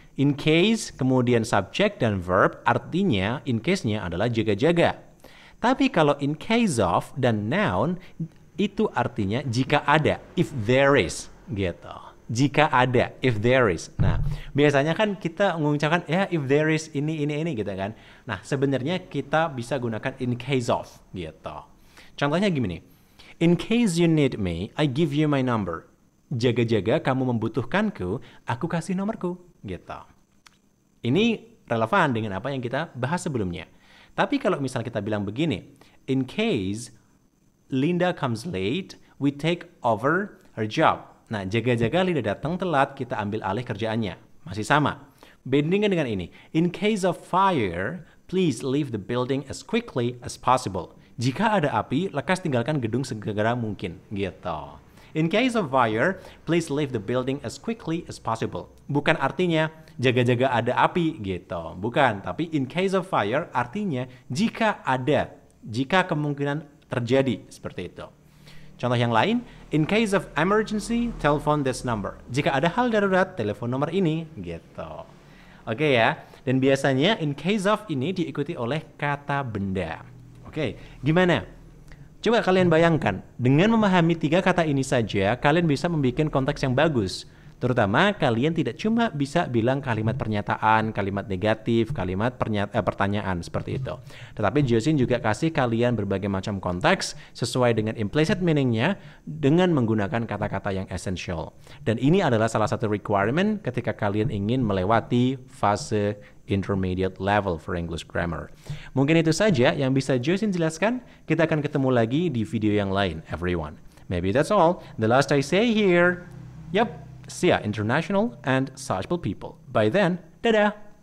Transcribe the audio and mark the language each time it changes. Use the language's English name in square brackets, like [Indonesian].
[Indonesian] In case, kemudian subject dan verb, artinya in case-nya adalah jaga-jaga. Tapi kalau in case of dan noun, itu artinya jika ada, [English] if there is, [Indonesian] gitu. Jika ada, [English] if there is. [Indonesian] Nah, biasanya kan kita mengucapkan, ya [English] if there is [Indonesian] ini gitu kan. Nah, sebenarnya kita bisa gunakan in case of, gitu. Contohnya gini, [English] in case you need me, I give you my number. [Indonesian] Jaga-jaga kamu membutuhkanku, aku kasih nomorku, gitu. Ini relevan dengan apa yang kita bahas sebelumnya. Tapi kalau misalnya kita bilang begini, [English] in case Linda comes late, we take over her job. [Indonesian] Nah, jaga-jaga Linda datang telat, kita ambil alih kerjaannya. Masih sama. Bandingkan dengan ini, [English] in case of fire, please leave the building as quickly as possible. [Indonesian] Jika ada api, lekas tinggalkan gedung segera mungkin, gitu. [English] In case of fire, please leave the building as quickly as possible. [Indonesian] Bukan artinya jaga-jaga ada api gitu. Bukan, tapi [English] in case of fire [Indonesian] artinya jika ada, jika kemungkinan terjadi seperti itu. Contoh yang lain, [English] in case of emergency, telephone this number. [Indonesian] Jika ada hal darurat, telepon nomor ini gitu. Oke ya. Dan biasanya in case of ini diikuti oleh kata benda. Oke, gimana? Coba kalian bayangkan, dengan memahami 3 kata ini saja, kalian bisa membuat konteks yang bagus. Terutama kalian tidak cuma bisa bilang kalimat pernyataan, kalimat negatif, kalimat pertanyaan seperti itu. Tetapi Josin juga kasih kalian berbagai macam konteks sesuai dengan implicit meaning-nya dengan menggunakan kata-kata yang essential. Dan ini adalah salah satu requirement ketika kalian ingin melewati fase [English] intermediate level for English grammar. [Indonesian] Mungkin itu saja yang bisa Josin jelaskan. Kita akan ketemu lagi di video yang lain, [English] everyone. Maybe that's all. The last I say here. Yep. See ya, international and sociable people. By then, [Indonesian] dadah!